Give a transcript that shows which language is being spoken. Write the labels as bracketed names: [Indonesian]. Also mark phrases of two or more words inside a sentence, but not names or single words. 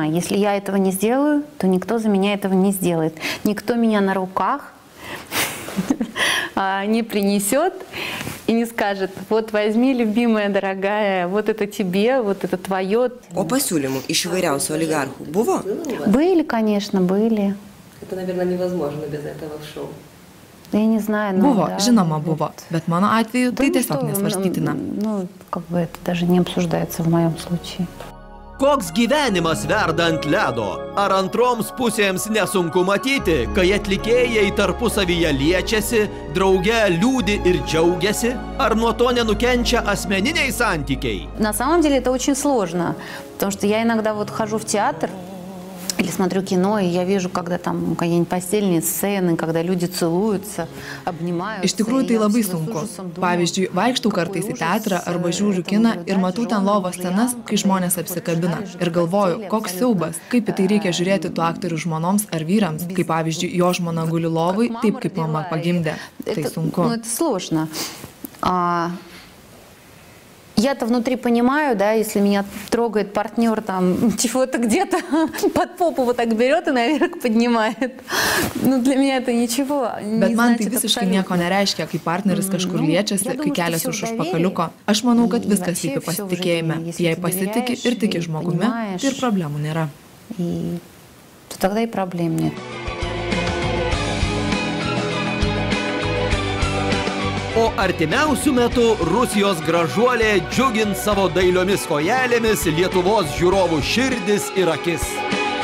[Russian] Если я этого не сделаю, то никто за меня этого не сделает. Никто меня на руках не принесет и не скажет, вот возьми, любимая, дорогая, вот это тебе, вот это твое. [Lithuanian] O pasiūlymų iš įvairiausių oligarchų buvo? [Russian] Были, конечно, были. Это, наверное, невозможно без этого в шоу. Я не знаю, [Lithuanian] buvo, žinoma buvo, bet mano atveju tai tiesiog nesvarstytina. [Russian] Ну, как бы это даже не обсуждается в моем случае. [Lithuanian] Koks gyvenimas verda ant ledo? Ar antroms pusėms nesunku matyti, kai atlikėjai tarpusavyje liečiasi, drauge liūdi ir džiaugiasi? Ar nuo to nenukenčia asmeniniai santykiai? [Russian] На самом деле это очень сложно, потому что я иногда вот хожу в театр или смотрю кино, и я вижу, когда там какие-нибудь постельные сцены, когда люди целуются, обнимаются. [Lithuanian] Iš tikrųjų tai labai sunku. Pavyzdžiui, vaikštau kartais į teatrą arba žiūriu kiną ir matau ten lovos scenas, kai žmonės apsikabina. Ir galvoju, koks siaubas, kaip į tai reikia žiūrėti tų aktorių žmonoms ar vyrams, kaip pavyzdžiui, jo žmona guli lovai, taip kaip mama pagimdė. Tai sunku. [Russian] Ну, это сложно. Я-то внутри понимаю, да, если меня трогает партнер, там, чего-то где-то под попу вот так берет и наверх поднимает. Ну, для меня это ничего. [Lithuanian] Bet man tai visiškai nieko nereiškia, kai partneris kažkur liečiasi, kai keliasi už užpakaliuko. Aš manau, kad viskas slypi pasitikėjime. Jei pasitiki ir tiki žmogumi, tai ir problemų nėra. [Russian] Тогда и проблем нет. [Lithuanian] O artimiausių metų Rusijos gražuolė džiugins savo dailiomis kojelėmis Lietuvos žiūrovų širdis ir akis.